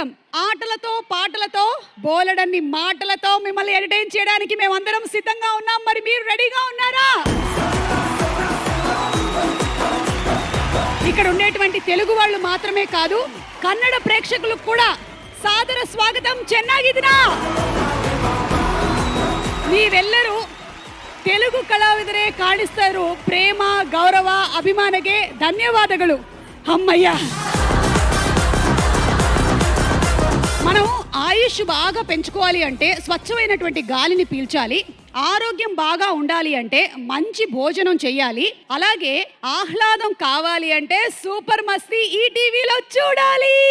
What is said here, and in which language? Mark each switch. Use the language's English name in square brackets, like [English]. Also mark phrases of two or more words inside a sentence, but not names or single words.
[Telugu] ఆటలతో పాటలతో బోలెడన్ని మాటలతో మిమ్మల్ని ఎంటర్టైన్ చేయడానికి మేమందరం సిద్ధంగా ఉన్నాం. మరి మీరు రెడీగా ఉన్నారా? ఇక్కడ ఉండేటువంటి తెలుగు వాళ్ళు మాత్రమే కాదు, కన్నడ ప్రేక్షకులకు కూడా సాదర స్వాగతం. [Kannada] చెన్నాగిదినా ನೀವೆಲ್ಲರೂ తెలుగు ಕಲಾವಿದರೇ ಕಾಣಿಸ್ತಾರು. ಪ್ರೇಮ, ಗೌರವ, ಅಭಿಮಾನಗೆ ಧನ್ಯವಾದಗಳು. [Telugu] అమ్మయ్య, మనం ఆయుష్ బాగా పెంచుకోవాలి అంటే స్వచ్ఛమైనటువంటి గాలిని పీల్చాలి. ఆరోగ్యం బాగా ఉండాలి అంటే మంచి భోజనం చెయ్యాలి. అలాగే ఆహ్లాదం కావాలి అంటే సూపర్ మస్తీ ఈటీవీలో చూడాలి.